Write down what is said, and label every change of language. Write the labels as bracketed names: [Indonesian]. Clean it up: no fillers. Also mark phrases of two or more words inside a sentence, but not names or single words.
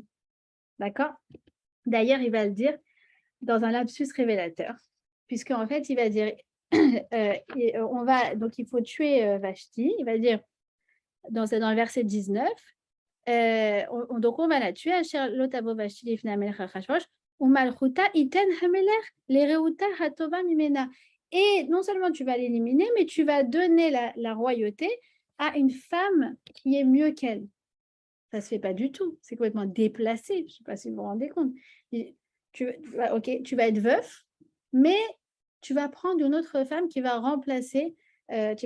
[French] D'accord? D'ailleurs, il va le dire dans un lapsus révélateur, puisqu'en fait, il va dire, donc il faut tuer Vashti, il va dire, dans le verset 19, donc on va la tuer, [Hebrew] אשר לא תבוא ושתי לפני המלך אחשורוש, ומלכותה יתן המלך לרעותה הטובה ממנה. [French] Et non seulement tu vas l'éliminer, mais tu vas donner la royauté à une femme qui est mieux qu'elle. Ça ne se fait pas du tout. C'est complètement déplacé. Je ne sais pas si vous vous rendez compte. Tu vas être veuf, mais tu vas prendre une autre femme qui va remplacer, ta reine.